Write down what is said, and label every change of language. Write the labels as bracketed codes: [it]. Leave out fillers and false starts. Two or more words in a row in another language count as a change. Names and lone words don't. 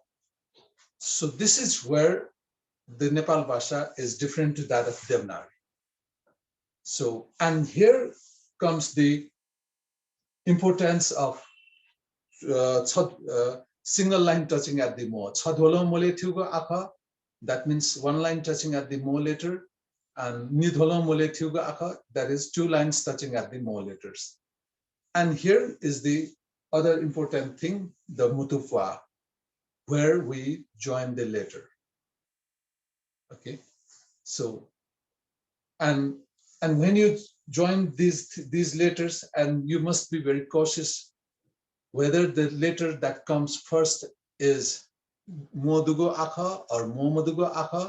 [en] So this is where the Nepal Bhasha is different to that of Devanagari. So, and here comes the importance of single line touching at the mo. [new] Chadholo mole thugo akha, [en] that means one line touching at the mo letter, and [new] nidholo mole thugo akha, [en] that is two lines touching at the mo letters. And here is the other important thing, the mutufwa, where we join the letter. Okay, so and when you join these letters, and you must be very cautious whether the letter that comes first is [new] modugo akha [en] or [new] momodugo akha.